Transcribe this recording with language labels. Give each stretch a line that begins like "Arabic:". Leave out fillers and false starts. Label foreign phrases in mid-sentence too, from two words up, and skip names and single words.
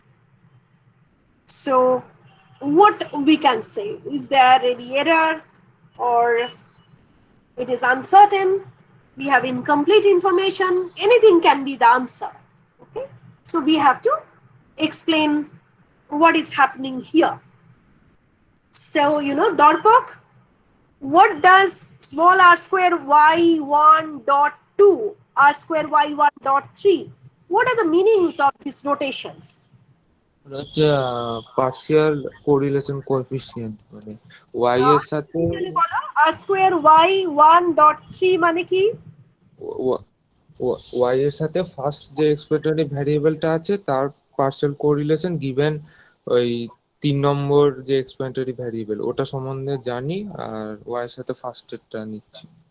English: So what we can say, is there any error or it is uncertain, we have incomplete information, anything can be the answer. Okay, so we have to explain what is happening here. So Darpak, what does small r square y1 dot 2 r square y1 dot 3, what are the meanings of these notations?
Bangla: ওটা হচ্ছে
English: partial correlation coefficient,
Bangla: মানে ওয়াই এর সাথে
English: r square y1 dot 3
Bangla: মানে কি? ওয়াই এর সাথে ফার্স্ট যে
English: explanatory variableটা
Bangla: আছে তার
English: partial correlation given
Bangla: ওই 3 নম্বর যে
English: explanatory variable
Bangla: ওটা সম্বন্ধে জানি, আর ওয়াই এর সাথে ফার্স্ট এরটা নিচ্ছি।